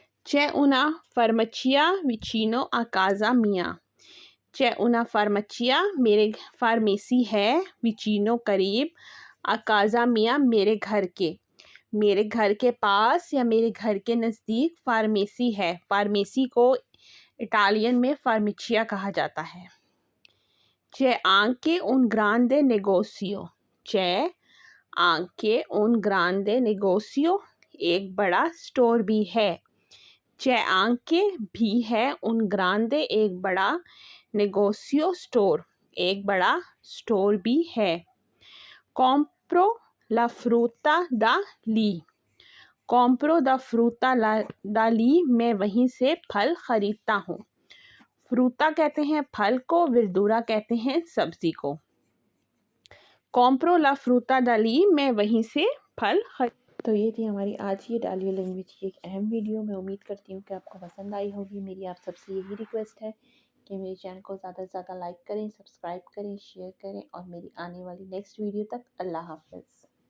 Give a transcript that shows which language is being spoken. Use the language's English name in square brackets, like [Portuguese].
[Italian] c'è una farmacia vicino a casa mia, c'è una farmacia, [Hindi] मेरे pharmacy है, [Italian] vicino [Hindi] करीब, [Italian] a casa mia [Hindi] मेरे घर के, मेरे घर के पास या मेरे घर के नज़दीक फार्मेसी है। फार्मेसी को इटालियन में फार्मेचिया कहा जाता है। [Italian] c'è anche un grande negozio, c'è anche un grande negozio, [Hindi] एक बड़ा स्टोर भी है। [Italian] c'è anche [Hindi] भी है, [Italian] un grande [Hindi] एक बड़ा, [Italian] negozio [Hindi] स्टोर, एक बड़ा स्टोर भी है। [Italian] compro la frutta da lì, compro da frutta da lì, [Hindi] मैं वहीं से फल खरीदता हूँ। फ्रूटा कहते हैं फल को, विर्दूरा कहते हैं सब्जी को। [Italian] कॉम्प्रो ला फ्रूटा डाली, [Hindi] मैं वहीं से फल तो ये थी हमारी आज की इटालियन लैंग्वेज की एक अहम वीडियो। मैं उम्मीद करती हूँ कि आपको पसंद आई होगी। मेरी आप सबसे यही रिक्वेस्ट है कि मेरे चैनल को ज़्यादा से ज़्यादा लाइक करें, सब्सक्राइब करें, शेयर करें और मेरी आने वाली नेक्स्ट वीडियो तक अल्लाह हाफ़िज़।